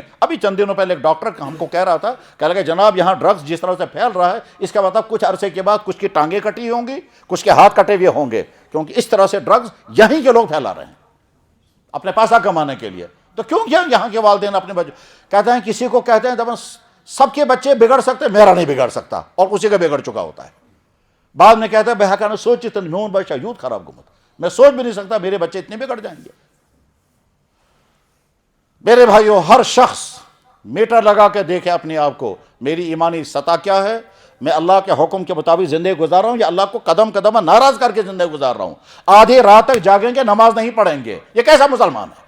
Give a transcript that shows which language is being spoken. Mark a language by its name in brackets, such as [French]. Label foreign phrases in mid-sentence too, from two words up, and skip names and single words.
[Urdu] ابھی چند دنوں پہلے ایک ڈاکٹر ہم کو کہہ رہا تھا، کہہ لگا جناب یہاں ڈرگز جس طرح سے پھیل رہا ہے، اس کا مطلب کچھ عرصے کے بعد کچھ کی ٹانگیں کٹی ہوں گی، کچھ کے ہاتھ کٹے ہوئے ہوں گے، کیونکہ اس طرح سے ڈرگز یہیں کے لوگ پھیلا رہے ہیں اپنے پیسہ کمانے کے لیے۔ تو کیوں کیا یہاں کے والدین اپنے بچے کہتے ہیں، کسی کو کہتے ہیں جب سب کے بچے بگڑ سکتے، میرا نہیں بگڑ سکتا، اور اسی کا بگڑ چکا ہوتا ہے۔ بعد میں کہتا ہے [Kashmiri] بہاکانہ سوچ اتنی میون بچہ یوت خراب گمت، [Urdu] میں سوچ بھی نہیں سکتا میرے بچے اتنے بگڑ جائیں گے۔ میرے بھائیو، ہر شخص میٹر لگا کے دیکھے اپنے آپ کو، میری ایمانی سطح کیا ہے، میں اللہ کے حکم کے مطابق زندگی گزار رہا ہوں یا اللہ کو قدم قدم ناراض کر کے زندگی گزار رہا ہوں؟ آدھی رات تک جاگیں گے، نماز نہیں پڑھیں گے، یہ کیسا مسلمان ہے؟